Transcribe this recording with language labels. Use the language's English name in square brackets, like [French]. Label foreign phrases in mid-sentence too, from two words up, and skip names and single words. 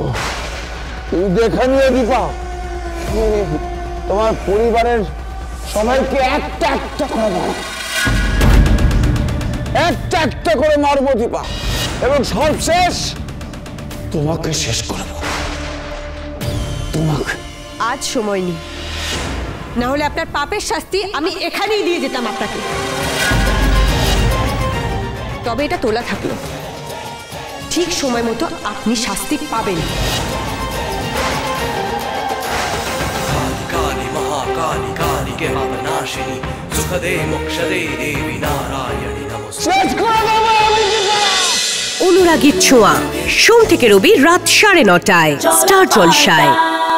[Bangla] তুমি দেখে নিয়ে দীপা, তোমার পরিবারের সবাইকে একটা একটা করে মারবো, একটা একটা করে মারবো দীপা, এবং সর্বশেষ তোমাকে শেষ করবো। তোমাকে আজ সময় নেই, না হলে আপনার পাপের শাস্তি আমি এখানেই দিয়ে যেতাম আপনাকে। তবে এটা তোলা থাকলো, ঠিক সময় মতো আপনি শাস্তি পাবেন। [Sanskrit] काली महाकाली काली के पापनाशिनी सुखदे मोक्षदे देवी नारायणी नमस्ते। [Bangla] শেষ করে দেবো আমি দীপা। অনুরাগীর ছোঁয়া সোম থেকে রবি রাত 9:30টায় স্টার জলসায়।